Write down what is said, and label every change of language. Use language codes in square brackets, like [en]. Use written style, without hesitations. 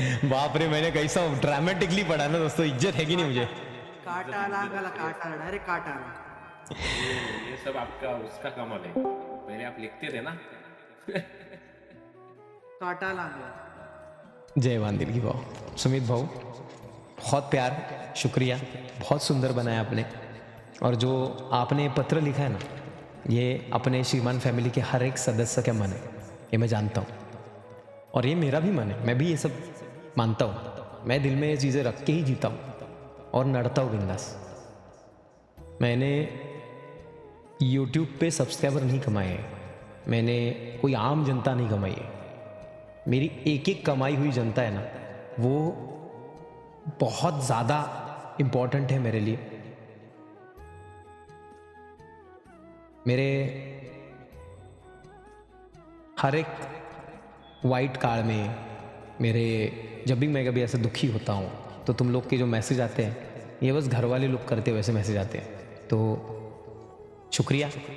[hi] बाप रे, मैंने कैसा ड्रामेटिकली पढ़ा ना दोस्तों, इज्जत है कि नहीं मुझे. [mr] काटा आला गला, काटा आला, डायरेक्ट काटा आला. [hi] ये सब आपका उसका कमाल है, पहले आप लिखते थे ना. [mr] काटा लागला. जय बांधिलकी भाऊ. [hi] सुमित भाऊ बहुत प्यार, शुक्रिया, बहुत सुंदर बनाया आपने. और जो आपने पत्र लिखा है ना, ये अपने श्रीमान फैमिली के हर एक सदस्य का मन है, ये मैं जानता हूँ. और ये मेरा भी मन है, मैं भी ये सब मानता हूँ. मैं दिल में ये चीज़ें रख के ही जीता हूँ और लड़ता हूँ बिंदास. मैंने YouTube पे सब्सक्राइबर नहीं कमाए हैं, मैंने कोई आम जनता नहीं कमाई है. मेरी एक एक कमाई हुई जनता है ना, वो बहुत ज़्यादा इम्पॉर्टेंट है मेरे लिए. मेरे हर एक वाइट काल में, मेरे जब भी मैं कभी ऐसे दुखी होता हूँ तो तुम लोग के जो मैसेज आते हैं, ये बस घर वाले लोग करते वैसे मैसेज आते हैं, तो शुक्रिया.